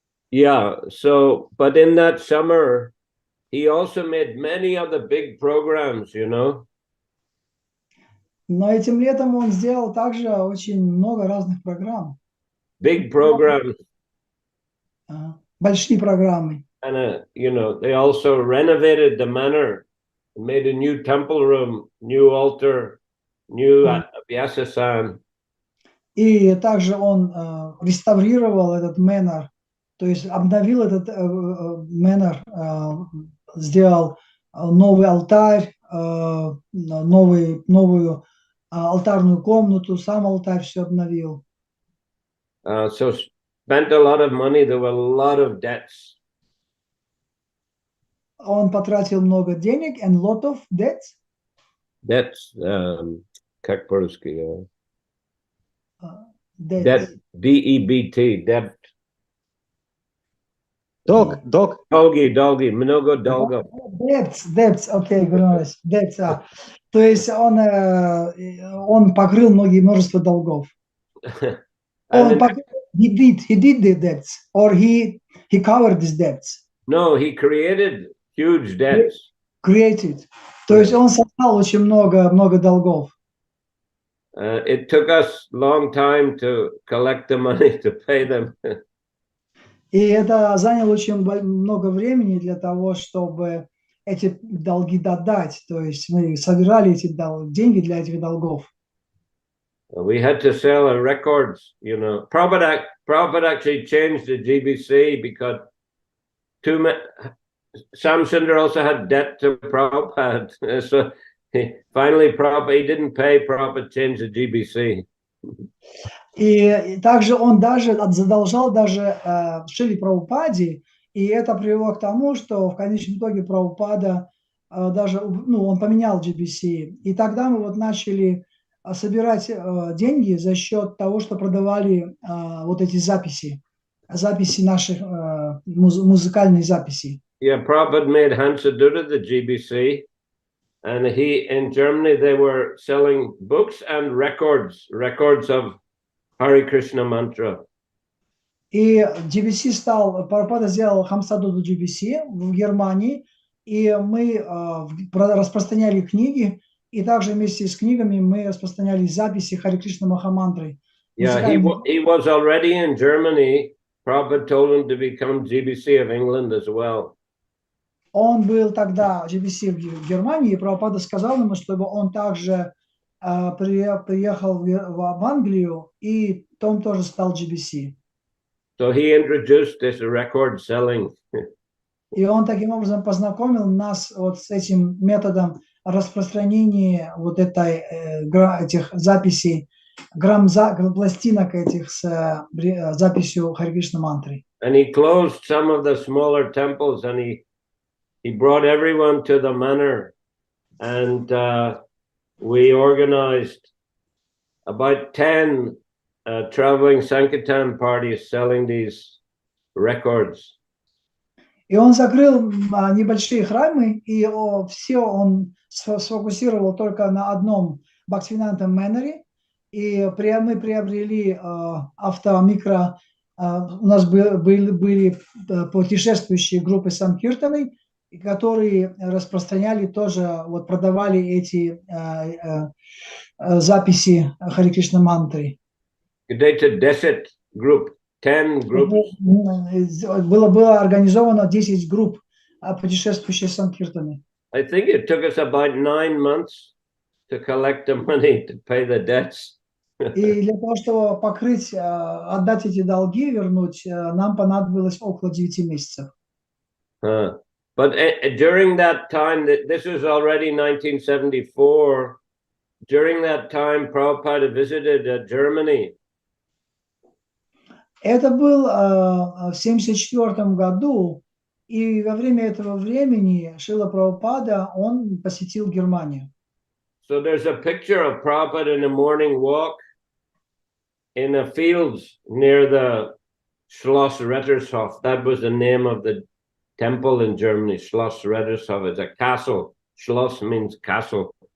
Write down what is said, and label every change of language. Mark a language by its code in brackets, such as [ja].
[en] Yeah, so, but in that summer, he also made many of the big programs, [ru] Но этим летом он сделал также очень много разных программ. [en] Big programs. [ru] Большие программы. [en] And, they also renovated the manor, made a new temple room, new altar, new Vyasa-san. [ru] И также он реставрировал этот Мэнор, то есть обновил этот Мэнор, сделал новый алтарь, новую алтарную комнату, сам алтарь все обновил. [en] So spent a lot of money. There were a lot of debts. [ru] Он потратил много денег [en] and lot of debts. [ru] Debts, как по-русски? [en] Debt, D-E-B-T, debt. [ru] Долги, много долгов. [en] Debts, окей, debts. [ru] То есть он покрыл множество долгов. [en] He did the debts, or he covered these debts. No, he created huge debts. Created. [ru] То есть он создал очень много долгов. [en] It took us long time to collect the money to pay them. [ru] И это заняло очень много времени для того, чтобы эти долги додать. То есть мы собирали эти деньги для этих долгов. [en] We had to sell our records, Prabhupada actually changed the Ji-Би-Si because Sam Sundar also had debt to Prabhupada. So finally, he didn't pay, Prabhupada changed the Ji-Би-Si. [ru] И также он даже задолжал даже Шриле Прабхупаде, и это привело к тому, что в конечном итоге Прабхупада даже, он поменял Джи-Би-Си. И тогда мы начали собирать деньги за счет того, что продавали вот эти записи наших, музыкальные записи. [en] Yeah, Prabhupada made Hansadutta the Ji-Би-Si, and in Germany they were selling books and records of Харе Кришна mantra. [ru] И Джи-Би-Си Прабхупада сделал Хамсадуту Джи-Би-Си в Германии, и мы распространяли книги, и также вместе с книгами мы распространяли записи Харе Кришна Махамантры. [en] Yeah, he was already in Germany. Prabhupada told him to become Ji-Би-Si of England as well. [ru] Он был тогда Джи-Би-Си в Германии, и Прабхупада сказал ему, чтобы он также приехал в Англию, и Том тоже стал Джи-Би-Си. [en] So he introduced this record selling. [ru] И он таким образом познакомил нас с этим методом распространения этих записей, пластинок этих с записью Харе Кришна мантры. [en] And he closed some of the smaller temples, and he brought everyone to the manor, and we organized about 10 traveling Sankirtan parties selling these records. [ru] И он закрыл небольшие храмы, и все он сфокусировал только на одном Бхактиведанта Мэноре, и мы приобрели автомикро, у нас были путешествующие группы Санкиртаны, которые распространяли тоже, продавали эти записи Харе Кришна мантры. [en] It's a desert group. 10 groups. [ru] Было организовано 10 групп, путешествующие санкиртаны. [en] I think it took us about 9 months to collect the money to pay the debts. [ru] И для того, чтобы покрыть, отдать эти долги, вернуть, нам понадобилось около 9 месяцев. [en] But during that time, this was already 1974. During that time, Prabhupada visited Germany. [ru] Это был в 1974 году, и во время этого времени Шрила Прабхупада, он посетил Германию. [en] So there's a picture of Prabhupada in a morning walk in the fields near the Schloss Rettershof. That was the name of the temple in Germany. Schloss Rettershof is a castle. Schloss means castle.